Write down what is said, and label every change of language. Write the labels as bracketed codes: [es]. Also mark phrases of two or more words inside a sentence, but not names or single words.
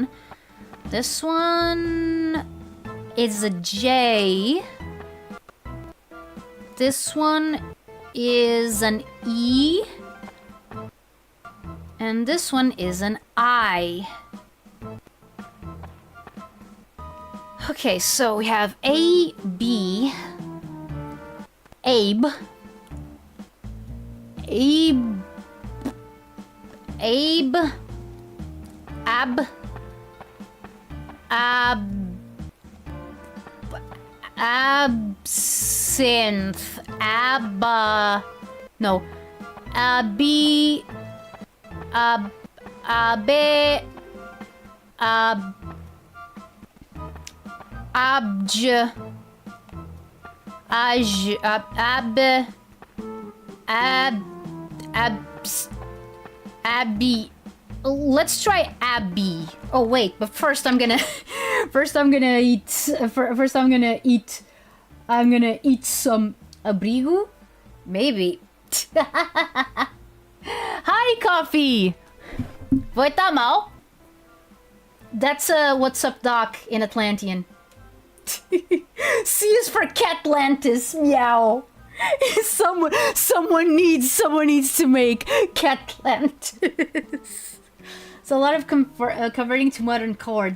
[en] This one is a J. This one is an E. And this one is an I. Okay, so we have A, B, Abe, Abe, Abe, Ab, Absinthe, no, Abi, Abe, Abj, Abby. Let's try Abby. Oh wait, but first I'm gonna I'm gonna eat some abrigo. Maybe. Hi, coffee. [pt] Vai tá mal? [en] That's what's up, Doc, in Atlantean. C is for Catlantis. Meow. Someone needs to make Catlantis. So a lot of converting to modern chords.